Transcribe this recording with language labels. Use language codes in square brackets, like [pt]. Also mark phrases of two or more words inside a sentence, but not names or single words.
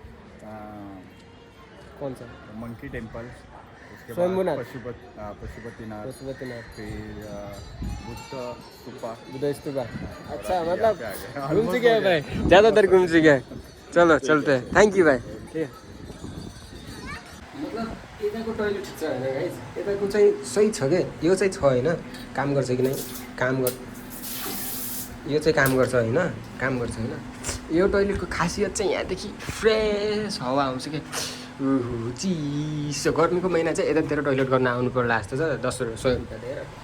[hi] कौन सा मंकी टेम्पल उसके बाद पशुपतिनाथ फिर बुद्ध स्तूपा अच्छा मतलब घूम चुके हैं भाई ज़्यादातर घूम चुके हैं चलो चलते हैं [en] Thank you [hi] भाइ मतलब [ne] यताको टोइलेट छ होइन गाइस यताको चाहिँ सही छ क्या यो चाहिँ छ होइन काम गर्छ कि नै यो चाहिँ काम गर्छ होइन यो टोइलेटको खासियत चाहिँ यहाँदेखि फ्रेस हावा आउँछ क्या चिसो गर्मीको महिना चाहिँ यतातिर टोइलेट गर्न आउनु पर्ला जस्तो छ 100 रुपियाँ दिएर